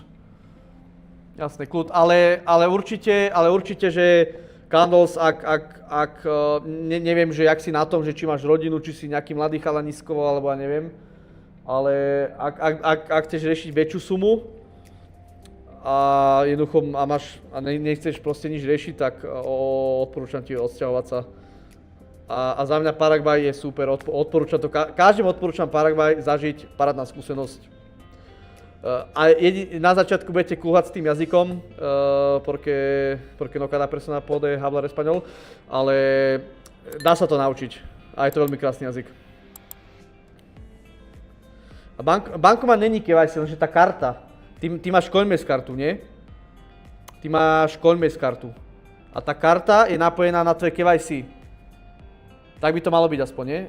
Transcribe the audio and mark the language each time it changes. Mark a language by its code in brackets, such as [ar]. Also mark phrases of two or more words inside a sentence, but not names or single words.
[sk] Jasné, kľud, ale určite, že Candles, neviem, že jak si na tom, že či máš rodinu, či si nejaký mladý chalanisko, alebo ja neviem, ale ak chceš riešiť väčšiu sumu a jednoducho nechceš proste nič riešiť, tak odporúčam ti odsťahovať sa. A za mňa Paraguay je super, odporúčam to, každému odporúčam Paraguay zažiť, parádna skúsenosť. Na začiatku budete kúhať s tým jazykom, [es] porque no cada persona puede hablar español, [sk] ale dá sa to naučiť. A je to veľmi krásny jazyk. A bankomat není KYC, lenže tá karta. Ty máš Coinbase kartu, nie? Ty máš Coinbase kartu. A tá karta je napojená na tvoje KYC. Tak by to malo byť aspoň, nie?